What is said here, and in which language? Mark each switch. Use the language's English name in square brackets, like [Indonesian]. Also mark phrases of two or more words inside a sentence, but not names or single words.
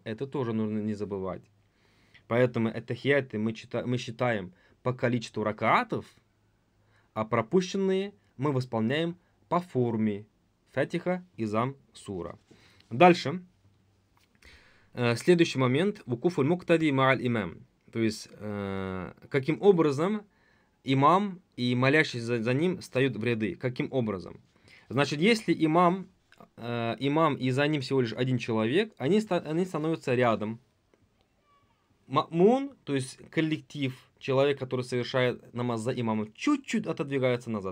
[Russian] Это тоже нужно не забывать. Поэтому ат-тахияты мы считаем по количеству ракатов, а пропущенные мы восполняем по форме фатиха и замсура. Дальше. Следующий момент. [Arabic] وقوف المقتدي مع الإمام. [Russian] То есть, каким образом имам и молящийся за ним встают в ряды. Каким образом? Значит, если имам и за ним всего лишь 1 человек, они становятся рядом. Ма'мун, то есть коллектив, человек, который совершает намаз за имамом, чуть-чуть отодвигается назад.